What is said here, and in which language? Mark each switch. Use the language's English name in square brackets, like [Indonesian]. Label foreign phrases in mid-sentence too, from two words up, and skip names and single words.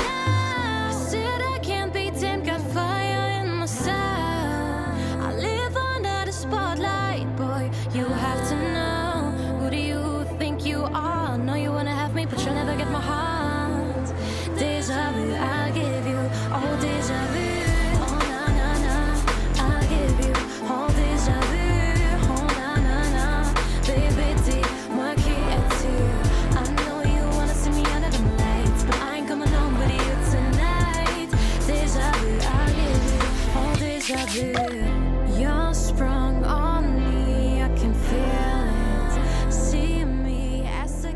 [English] I said I can't be tamed, got fire in my soul. I live under the spotlight, boy. You have to know. Who do you think you are? Know you wanna have me, but you'll never get my heart. Deja vu, I'll give you. Oh, deja vu. Oh, na na na. I'll give you. Oh, deja vu. Oh, na na na. Baby, [French] dis-moi qui es-tu? [English] I know you wanna see me under the lights, but I ain't coming home with you tonight. Deja vu, I'll give you. Oh, deja vu. You're sprung on me, I can feel it. See me as a